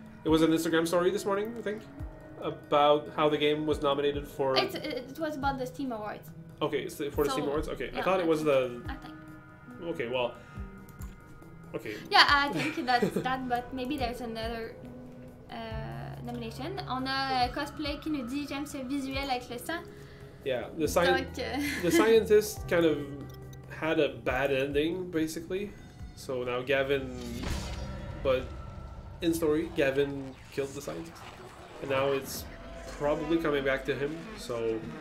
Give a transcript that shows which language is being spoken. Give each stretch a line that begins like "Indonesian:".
English: It was an Instagram story this morning, I think, about how the game was nominated for. It was about the Steam Awards. Okay, it's for the Steam Awards. Okay, yeah, I thought it was the. I think. Okay, well. Okay. Yeah, I think that's that, but maybe there's another nomination.
French: On a cosplay qui nous dit j'aime ce visuel avec le sang.
English: Yeah, the scientist kind of had a bad ending, basically. So now Gavin, but in story, Gavin killed the scientist, and now it's probably coming back to him. So